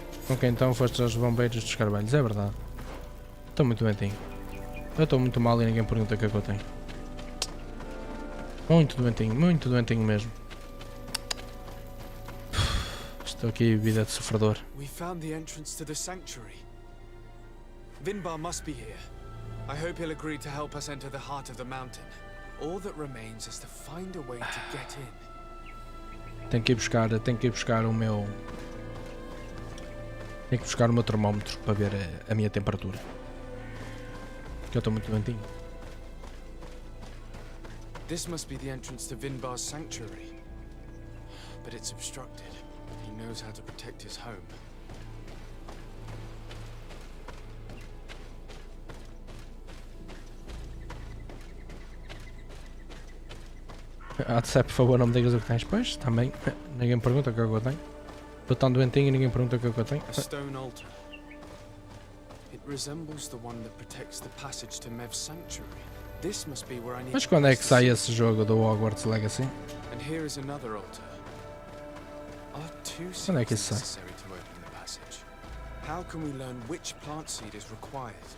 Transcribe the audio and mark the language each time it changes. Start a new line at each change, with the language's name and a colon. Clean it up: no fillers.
Portuguese: Ok, então foste aos bombeiros dos Carvalhos, é verdade. Estou muito doentinho. Eu estou muito mal e ninguém pergunta o que é que eu tenho. Muito doentinho mesmo. Estou aqui, vida de sofredor.
English: We found the entrance to the sanctuary. Vinbar must be here. I hope he'll agree to help us enter the heart of the mountain. All that remains is to find a way to get in.
Portuguese: Tenho que ir buscar o meu... Tenho que buscar o meu termómetro para ver a minha temperatura. Porque eu estou muito doentinho.
English: This must be the entrance to Vinbar's sanctuary. But it's obstructed. He knows how to protect his home.
Portuguese: Atecep, por favor, não me digas o que tens. Pois, também. Ninguém me pergunta o que é que eu tenho. Estou tão doentinho e ninguém me pergunta o que é que eu tenho.
English: A stone altar. It resembles the one that protects the passage to Mev's sanctuary. This must be where I need.
Portuguese: Mas quando é que sai esse jogo do Hogwarts Legacy?
English: And here is another altar. Are two
Portuguese: Quando é que
English: seeds
Portuguese: isso sai?
English: necessary to open the passage? How can we learn which plant seed is required?